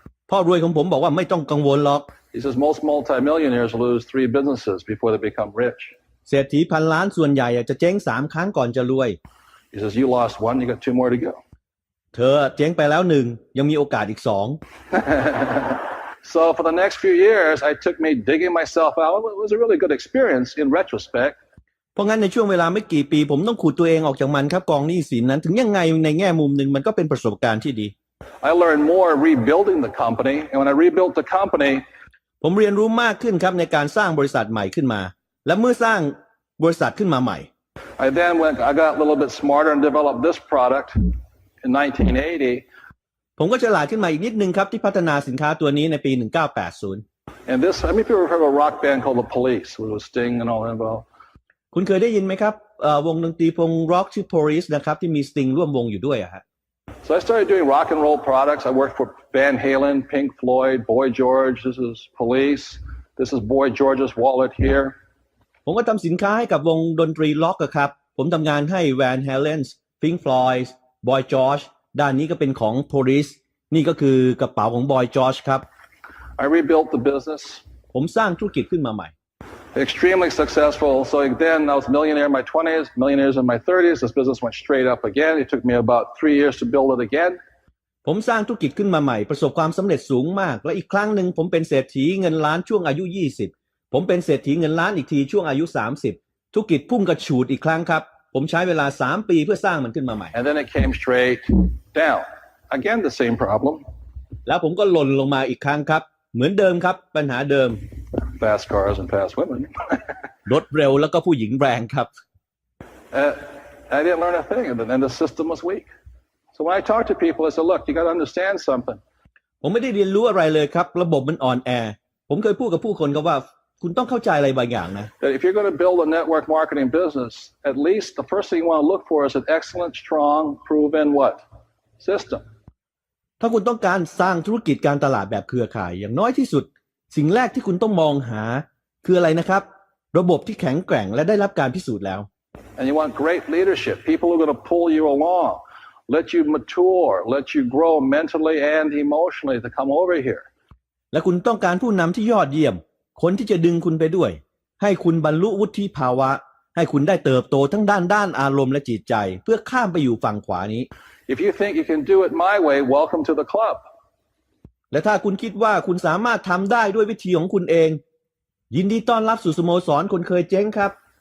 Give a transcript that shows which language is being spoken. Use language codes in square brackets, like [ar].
[th] พ่อรวยของผมบอกว่าไม่ต้องกังวลหรอก [en] He says most multimillionaires lose 3 businesses before they become rich. [th] เศรษฐีพันล้านส่วนใหญ่จะเจ๊ง3 ครั้งก่อนจะรวย [en] He says you lost 1, you got 2 more to go. [th] เธอเจ๊งไปแล้ว1ยังมีโอกาสอีก2 [en] So for the next few years, I took me digging myself out. It was a really good experience in retrospect. [th] เพราะงั้นในช่วงเวลาไม่กี่ปีผมต้องขุดตัวเองออกจากมันครับกองหนี้สินนั้นถึงยังไงในแง่มุมหนึ่งมันก็เป็นประสบการณ์ที่ดี [en] I learned more rebuilding the company, and when I rebuilt the company, [th] ผมเรียนรู้มากขึ้นครับในการสร้างบริษัทใหม่ขึ้นมาและเมื่อสร้างบริษัทขึ้นมาใหม่ [en] I got a little bit smarter and developed this product in 1980. [th] ผมก็ฉลาดขึ้นมาอีกนิดนึงครับที่พัฒนาสินค้าตัวนี้ในปี 1980 [en] And this, how many people have heard of a rock band called The Police, with Sting and all that involved? [th] คุณเคยได้ยินไหมครับวงดนตรีวงร็อกชื่อ Police นะครับที่มีสติงร่วมวงอยู่ด้วยอะฮะ [en] So I started doing rock and roll products. I worked for Van Halen, Pink Floyd, Boy George. This is Police. This is Boy George's wallet here. [th] ผมก็ทำสินค้าให้กับวงดนตรีล็อกครับผมทำงานให้ Van Halen, Pink Floyd, Boy George ด้านนี้ก็เป็นของ Police นี่ก็คือกระเป๋าของ Boy George ครับ [en] I rebuilt the business. [th] ผมสร้างธุรกิจขึ้นมาใหม่ [en] Extremely successful. So then I was a millionaire in my 20s, millionaires in my 30s. This business went straight up again. It took me about 3 years to build it again. [th] ผมสร้างธุรกิจขึ้นมาใหม่ประสบความสำเร็จสูงมากและอีกครั้งหนึ่งผมเป็นเศรษฐีเงินล้านช่วงอายุ 20ผมเป็นเศรษฐีเงินล้านอีกทีช่วงอายุ 30ธุรกิจพุ่งกระฉูดอีกครั้งครับผมใช้เวลา3 ปีเพื่อสร้างมันขึ้นมาใหม่ [en] And then it came straight down. Again, the same problem. [th] แล้วผมก็หล่นลงมาอีกครั้งครับเหมือนเดิมครับปัญหาเดิม [en] Fast cars and fast women. [th] รถเร็วแล้วก็ผู้หญิงแรงครับ [en] I didn't learn a thing, and then the system was weak. So when I talk to people, I say, look, you got to understand something. [th] ผมไม่ได้เรียนรู้อะไรเลยครับระบบมันอ่อนแอผมเคยพูดกับผู้คนครับว่าคุณต้องเข้าใจอะไรบางอย่างนะ [en] That if you're going to build a network marketing business, at least the first thing you want to look for is an excellent, strong, proven what? System. [th] ถ้าคุณต้องการสร้างธุรกิจการตลาดแบบเครือข่ายอย่างน้อยที่สุดสิ่งแรกที่คุณต้องมองหาคืออะไรนะครับระบบที่แข็งแกร่งและได้รับการพิสูจน์แล้ว [en] And you want great leadership, people who are going to pull you along, let you mature, let you grow mentally and emotionally to come over here. [th] และคุณต้องการผู้นำที่ยอดเยี่ยมคนที่จะดึงคุณไปด้วยให้คุณบรรลุวุฒิภาวะให้คุณได้เติบโตทั้งด้านอารมณ์และจิตใจเพื่อข้ามไปอยู่ฝั่งขวานี้ [en] If you think you can do it my way, welcome to the club. [th] และถ้าคุณคิดว่าคุณสามารถทำได้ด้วยวิธีของคุณเองยินดีต้อนรับสู่สโมสรคนเคยเจ๊งครับ